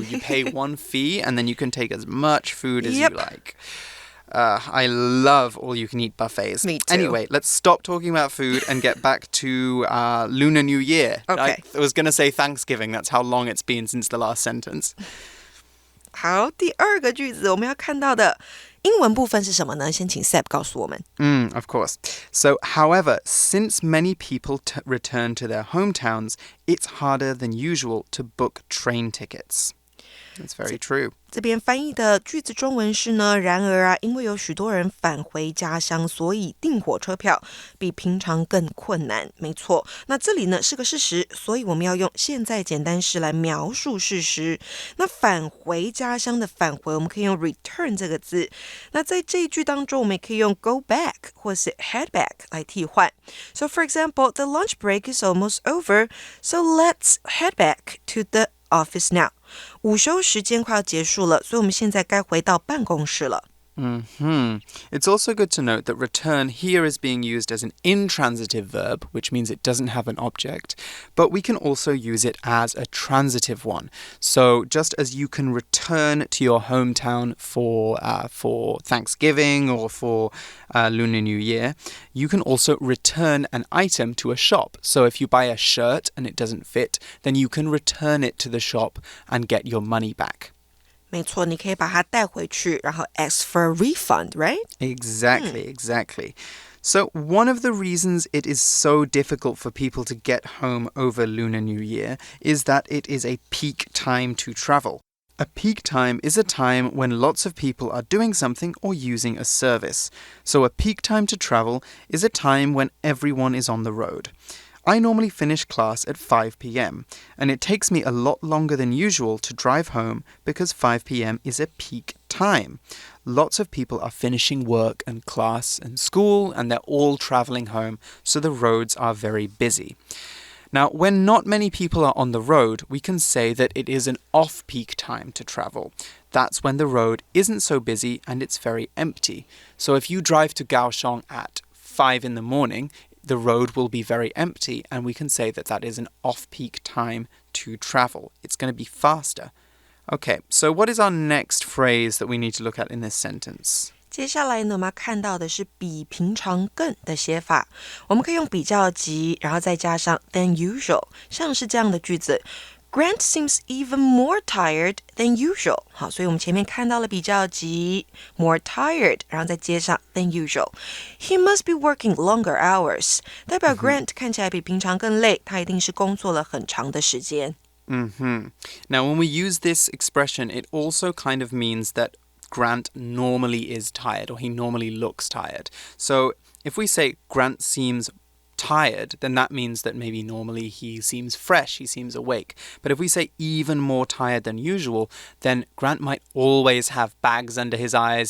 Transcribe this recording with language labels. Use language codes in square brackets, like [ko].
[en] You pay one fee and then you can take as much food as you like. I love all-you-can-eat buffets. Me too. Anyway, let's stop talking about food and get back to Lunar New Year. Okay. I was going to say Thanksgiving. That's how long it's been since the last sentence. [zh] 好，第二个句子我们要看到的英文部分是什么呢？先请 Seb 告诉我们。 [en] Of course. So, however, since many people return to their hometowns, it's harder than usual to book train tickets. That's very true. [zh] 这边翻译的句子中文是呢，然而啊，因为有许多人返回家乡，所以订火车票比平常更困难。没错，那这里呢是个事实，所以我们要用现在简单式来描述事实。那返回家乡的返回，我们可以用 return 这个字。那在这一句当中，我们也可以用 go back 或是 head back 来替换。 [en] So for example, the lunch break is almost over, so let's head back to the office now. [zh] 午休时间快要结束了，所以我们现在该回到办公室了。 [en] It's also good to note that return here is being used as an intransitive verb, which means it doesn't have an object, but we can also use it as a transitive one. So just as you can return to your hometown for Thanksgiving or for Lunar New Year, you can also return an item to a shop. So if you buy a shirt and it doesn't fit, then you can return it to the shop and get your money back. [zh] 没错，你可以把它带回去，然后 [en] ask for a refund, right? Exactly. So one of the reasons it is so difficult for people to get home over Lunar New Year is that it is a peak time to travel. A peak time is a time when lots of people are doing something or using a service. So a peak time to travel is a time when everyone is on the road. I normally finish class at 5 p.m. and it takes me a lot longer than usual to drive home because 5 p.m. is a peak time. Lots of people are finishing work and class and school and they're all traveling home, so the roads are very busy. Now, when not many people are on the road, we can say that it is an off-peak time to travel. That's when the road isn't so busy and it's very empty. So if you drive to Kaohsiung at 5 in the morning, the road will be very empty, and we can say that that is an off-peak time to travel. It's going to be faster. Okay, so what is our next phrase that we need to look at in this sentence? [zh] 接下来呢，我们要看到的是比平常更的写法。我们可以用比较级，然后再加上 than usual， 像是这样的句子。 [en] Grant seems even more tired than usual. [zh] 好，所以我们前面看到了比较级 more tired， 然后再接上 than usual. [en] He must be working longer hours. [zh] 代表 Grant 看起来比平常更累，他一定是工作了很长的时间。 [en] Now, when we use this expression, it also kind of means that Grant normally is tired, or he normally looks tired. So if we say Grant seems tired, then that means that maybe normally he seems fresh, he seems awake. But if we say even more tired than usual, then Grant might always have bags under his eyes.